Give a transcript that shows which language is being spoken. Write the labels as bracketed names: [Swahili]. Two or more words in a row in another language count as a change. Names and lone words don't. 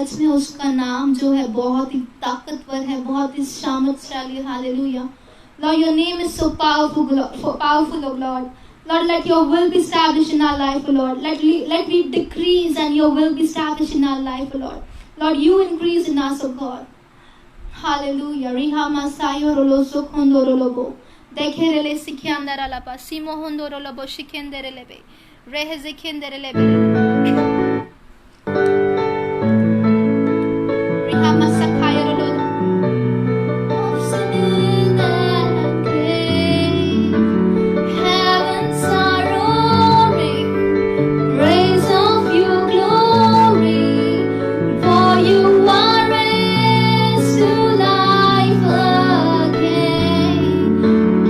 [Hindi] उसका नाम जो है बहुत ही ताकतवर है, बहुत ही सामर्थशाली। हालेलुया। [English] Lord, your name is so powerful, oh Lord. Lord, let your will be established in our life, oh Lord. Let we decrease and your will be established in our life, oh Lord. Lord, you increase in us, oh God. Hallelujah. Riha masayo rolo sokhondoro lobo. Dekherele sikhandara lapa simo hondoro lobo shikendere lebe. Rehe zikendere lebe. Riha masakaya rolo. Heavens are roaring, praise of your glory, for you are raised to life again.